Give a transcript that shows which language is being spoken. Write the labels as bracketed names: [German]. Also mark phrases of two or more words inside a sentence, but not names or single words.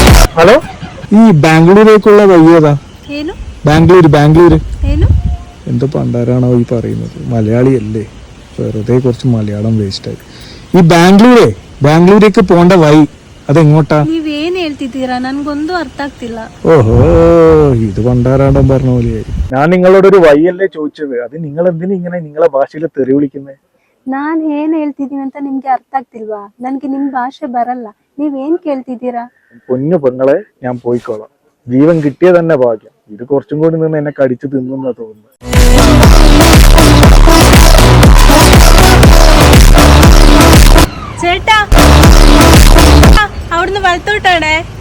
[Malayalam] ഹലോ, ഈ ബാംഗ്ലൂരേക്കുള്ള വഴി ഏതാ? [Kannada] ಏನು [Malayalam] ബാംഗ്ലൂര് [Kannada] ಏನು [Malayalam] എന്ത് പണ്ടാരാണോ ഈ പറയുന്നത്? മലയാളിയല്ലേ, വെറുതെ കുറച്ച് മലയാളം വേസ്റ്റായി. ഈ ബാംഗ്ലൂരേക്ക് പോണ്ട വഴി അതെങ്ങോട്ടാ? [Kannada] ನೀವೇನ್ ಹೇಳ್ತಿದ್ದೀರಾ? ನನ್ಗೊಂದು ಅರ್ಥ ಆಗ್ತಿಲ್ಲ. [Malayalam] ഓഹോ, ഇത് പണ്ടാരാണ്ടം പറഞ്ഞ പോലെയായി. ഞാൻ നിങ്ങളോടൊരു വഴിയല്ലേ ചോദിച്ചത്, അത് നിങ്ങൾ എന്തിനാ ഇങ്ങനെ നിങ്ങളെ ഭാഷയിൽ തെറി വിളിക്കുന്നത്? [Kannada] ನಾನ್ ಏನ್ ಹೇಳ್ತಿದೀನಿ ಅಂತ ನಿಮ್ಗೆ ಅರ್ಥ ಆಗ್ತಿಲ್ವಾ? ನನ್ಗೆ ನಿಮ್ ಭಾಷೆ ಬರಲ್ಲ. ನೀವೇನ್ ಕೇಳ್ತಿದ್ದೀರಾ? [Malayalam] പൊന്നു പെങ്ങളെ, ഞാൻ പോയിക്കോളാം. ജീവൻ കിട്ടിയ തന്നെ ഭാഗ്യം. ഇത് കുറച്ചും കൂടി നിന്ന് എന്നെ കടിച്ചു തിന്നുന്നാ തോന്നുന്നു. ചേട്ടാ, അവിടുന്ന് വലത്തോട്ടാണേ.